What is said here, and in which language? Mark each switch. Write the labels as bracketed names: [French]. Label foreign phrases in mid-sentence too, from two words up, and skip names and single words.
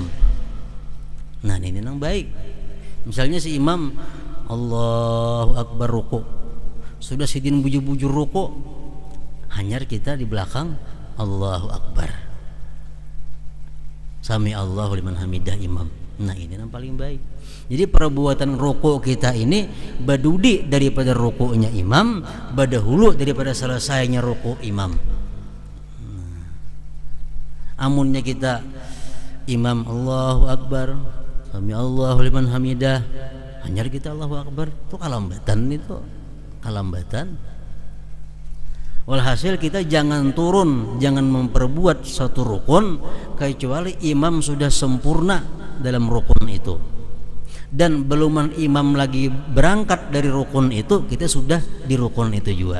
[Banjar] Nah ini yang baik. Misalnya si imam [Arabic] الله أكبر [Banjar] ruku, sudah sidin bujur-bujur ruku, hanyar kita di belakang [Arabic] الله أكبر, سمع الله لمن حمده [Banjar] imam. Nah ini yang paling baik. Jadi perbuatan ruku kita ini badudi daripada rukunya imam, badahulu daripada selesainya ruku imam. Amunnya kita imam [Arabic] الله أكبر، سمع الله لمن حمده, [Banjar] hanyar kita [Arabic] الله أكبر, [Banjar] itu kalambatan, itu kalambatan. Walhasil kita jangan turun, jangan memperbuat satu rukun kecuali imam sudah sempurna dalam rukun itu, dan belum imam lagi berangkat dari rukun itu, kita sudah di rukun itu juga.